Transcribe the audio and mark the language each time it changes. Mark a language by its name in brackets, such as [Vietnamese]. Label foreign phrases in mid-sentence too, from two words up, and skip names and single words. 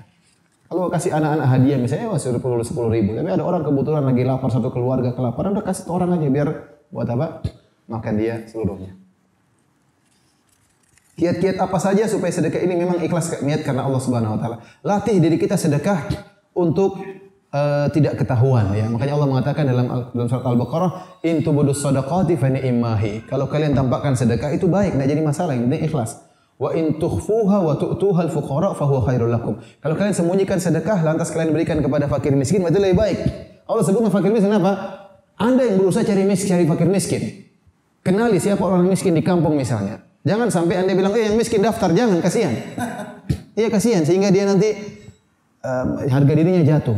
[Indonesian] Kalau kasih anak-anak hadiah misalnya suruh 10.000, tapi ada orang kebetulan lagi lapar, satu keluarga kelaparan, udah kasih orang aja biar buat apa? Makan dia seluruhnya. Kiat-kiat apa saja supaya sedekah ini memang ikhlas niat karena Allah [Arabic] سبحانه وتعالى. [Indonesian] Latih diri kita sedekah untuk tidak ketahuan ya. Makanya Allah mengatakan dalam surat Al-Baqarah, [Arabic] إن تبدوا الصدقات فنعما هي. [Indonesian] Kalau kalian tampakkan sedekah itu baik, enggak jadi masalah, yang penting ikhlas. [Arabic] وإن تخفوها وتؤتوها الفقراء فهو خير لكم. [Indonesian] Kalau kalian sembunyikan sedekah lantas kalian berikan kepada fakir miskin, itu lebih baik. Allah sebutkan fakir miskin apa? Anda yang berusaha cari fakir miskin. Kenali siapa orang miskin di kampung misalnya. Jangan sampai Anda bilang, yang miskin daftar, jangan, kasihan. Iya kasihan, sehingga dia nanti harga dirinya jatuh.